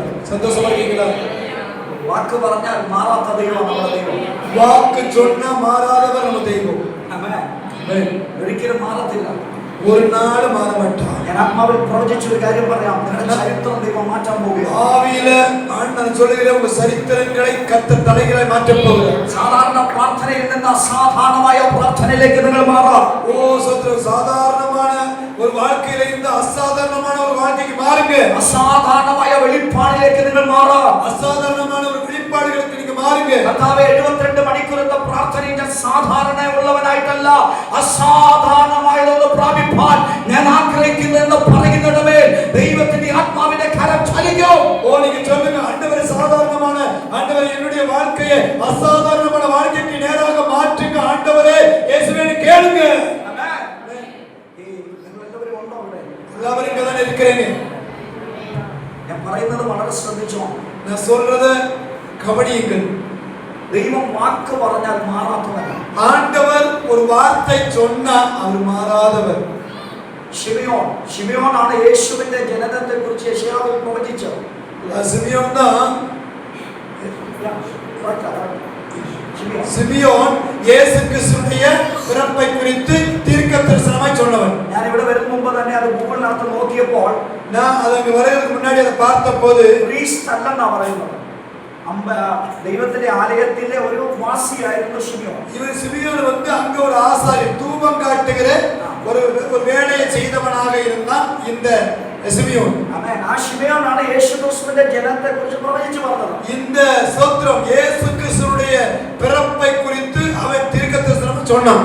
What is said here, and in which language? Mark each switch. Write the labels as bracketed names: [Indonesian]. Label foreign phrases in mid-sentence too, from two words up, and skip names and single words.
[Tamil] சந்தோஷமா இருக்கீங்களா? [Malayalam] വാക്ക് പറഞ്ഞാൽ മാറാത്ത ദൈവം നമ്മുടെ ദൈവം. [Tamil] வாக்கு சொன்னா மாறாதவர் நம்ம தெய்வம். [Malayalam] ആമേൻ. ഒരിക്കലും മാറത്തില്ല. [Tamil] ஒரு நாள் மாற மாட்டார். [Malayalam] ഞാൻ ആത്മാവിൽ പ്രവചിച്ചൊരു കാര്യം പറയാം. നിങ്ങളുടെ ചരിത്രം ദൈവം മാറ്റാൻ പോകുകയാണ്. [Tamil] ஆவியில நான் சொல்லுகிறேன், உங்க சரித்திரங்களை கர்த்தர் தலைகளை மாற்றப் போகிறார். [Malayalam] സാധാരണ പ്രാർത്ഥനയിൽ നിന്ന് അസാധാരണമായ പ്രാർത്ഥനയിലേക്ക് നിങ്ങൾ മാറാം. [Tamil] ஓ சோதரர், சாதாரணமான ஒரு வாழ்க்கையில இருந்து அசாதாரணமான ஒரு வாழ்க்கைக்கு மாறுங்க. [Malayalam] അസാധാരണമായ വെളിപ്പാടിലേക്ക് നിങ്ങൾ മാറാം. [Tamil] அசாதாரணமான ஒரு வெளிப்பாடுகளுக்கு நீங்க மாறுங்க. [Malayalam] കർത്താവേ 72 മണിക്കൂറത്തെ പ്രാർത്ഥനയുടെ സാധാരണ ഉള്ളവനായിട്ടല്ല, അസാധാരണമായതൊന്ന് പ്രാപിപ്പാൻ ഞാൻ ആഗ്രഹിക്കുന്നു എന്ന് പറയുന്നിടമേ ദൈവത്തിന്റെ ആത്മാവിന്റെ കരം ചലിക്കും. [Tamil] ஓ நீங்க சொல்லுங்க, ஆண்டவரே சாதாரணமான ஆண்டவரே என்னுடைய வாழ்க்கையை அசாதாரணமான வாழ்க்கைக்கு நேராக மாற்றுங்க ஆண்டவரே இயேசுவே கேளுங்க. எல்லாரும் இங்க தான் இருக்கிறீங்க. [Malayalam] ഞാൻ പറയുന്നത് വളരെ ശ്രദ്ധിച്ചോ. [Tamil] நான் சொல்றத கவனியுங்கள். தெய்வம் வாக்கு [Malayalam] പറഞ്ഞാൽ മാറാത്തവൻ. [Tamil] ஆண்டவர் ஒரு வார்த்தை சொன்னா அவர் மாறாதவர். [Malayalam] ശിമയോനാണ് യേശുവിന്റെ ജനനത്തെ കുറിച്ച് യെശയ്യാവ് പ്രവചിച്ചത്. [Tamil] சிமியோன் தான் சிமியோன் இயேசு கிறிஸ்துவின் பிறப்பை குறித்து தீர்க்கதரிசனமாய் சொன்னவன். [Malayalam] ഞാൻ ഇവിടെ വരുന്ന മുമ്പ് തന്നെ അത് ഗൂഗിളിനകത്ത് നോക്കിയപ്പോൾ [Tamil] நான் அதற்கு வருவதற்கு முன்னாடி அதை பார்த்தபோது [Malayalam] പ്രീസ്റ്റ് അല്ലെന്നാ പറയുന്നത്. ദൈവത്തിന്റെ ആലയത്തിലെ ഒരു വാസിയായിരുന്നു ശിമയോൻ. [Tamil] இவர் சிமியோன் வந்து அங்க ஒரு ஆசாரியன், தூபம் காட்டுகிற ஒரு வேலையை செய்தவனாக இருந்தான் இந்த சிமியோன். [Malayalam] ആമേൻ. ആ ശിമയോനാണ് യേശു ക്രിസ്തുവിന്റെ ജനനത്തെ കുറിച്ച് പ്രവചിച്ചു പറഞ്ഞത്. [Tamil] இந்த ஸ்தோத்திரம் இயேசு கிறிஸ்துவுடைய பிறப்பை குறித்து அவன் தீர்க்கதரிசனம் சொன்னான்.